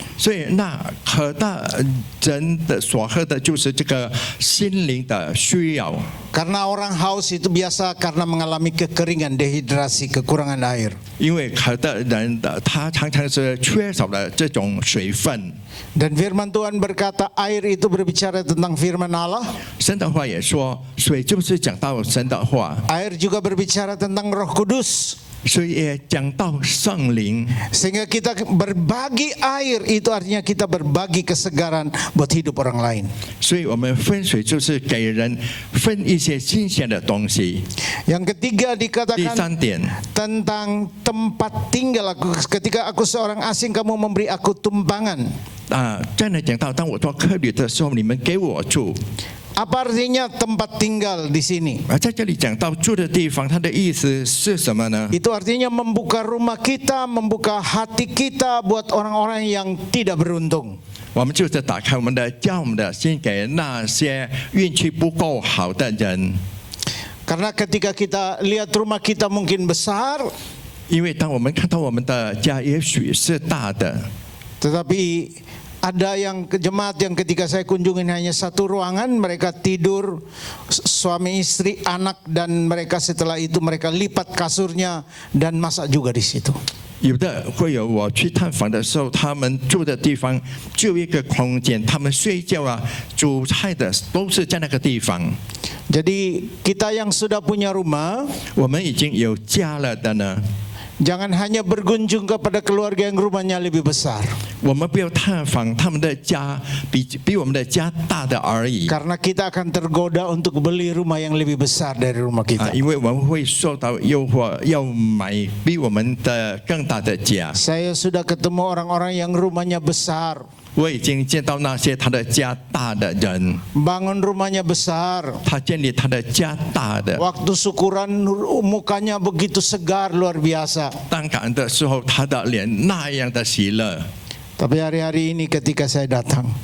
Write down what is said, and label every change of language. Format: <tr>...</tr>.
<zh>所以那渴的人的所喝的就是这个心灵的需要。</zh> <id>Karena orang haus itu biasa karena mengalami kekeringan, dehidrasi, kekurangan air.</id> <zh>因为渴的人的他常常是缺少了这种水分。</zh> <id>Dan firman Tuhan berkata, air itu berbicara tentang firman Allah.</id> <zh>神的话也说，水就是讲到神的话，</zh> <id>Air juga berbicara tentang Roh Kudus.</id> <zh>所以也讲到圣灵。</zh> <id>Sehingga kita berbagi air, itu artinya kita berbagi kesegaran buat hidup orang lain.</id> <zh>所以我们分水就是给人分一些新鲜的东西。</zh> <id>Yang ketiga</id> <zh>第</zh> <id>dikatakan</id> <zh>三点，</zh> <id>tentang tempat tinggal aku. Ketika aku seorang asing, kamu memberi aku tumpangan.</id> <zh>再来讲到，当我做客旅的时候，你们给我住。</zh> <id>Apa artinya tempat tinggal di sini?</id> <zh>在这里讲到住的地方，它的意思是什么呢？</zh> <id>Itu artinya membuka rumah kita, membuka hati kita buat orang-orang yang tidak beruntung.</id> <zh>我们就是打开我们的家、我们的心给那些运气不够好的人。</zh> <id>Karena ketika kita lihat rumah kita mungkin besar,</id> <zh>因为当我们看到我们的家也许是大的，</zh> <id>tetapi ada yang jemaat yang ketika saya kunjungin hanya satu ruangan, mereka tidur suami istri, anak, dan mereka setelah itu mereka lipat kasurnya dan masak juga di situ.</id> <zh>有的会有我去探访的时候，他们住的地方就一个空间，他们睡觉煮菜的都是在那个地方。</zh> <id>Jadi kita yang sudah punya rumah,</id> <zh>我们已经有家了的呢，</zh> <id>jangan hanya berkunjung kepada keluarga yang rumahnya lebih besar.</id> <zh>我们不要探访他们的家比我们的家大的而已。</zh> <id>Karena kita akan tergoda untuk beli rumah yang lebih besar dari rumah kita.</id> <zh>因为我们会受到诱惑，要买比我们的更大的家。</zh> <id>Saya sudah ketemu orang-orang yang rumahnya besar,</id> <zh>我已经见到那些他的家大的人，</zh> <id>bangun rumahnya besar.</id> <zh>他建立他的家大的。</zh> <id>Waktu syukuran mukanya begitu segar, luar biasa.</id> <zh>当感恩的时候，他的脸那样的喜乐。</zh> <id>Tapi hari-hari ini ketika saya datang,</id>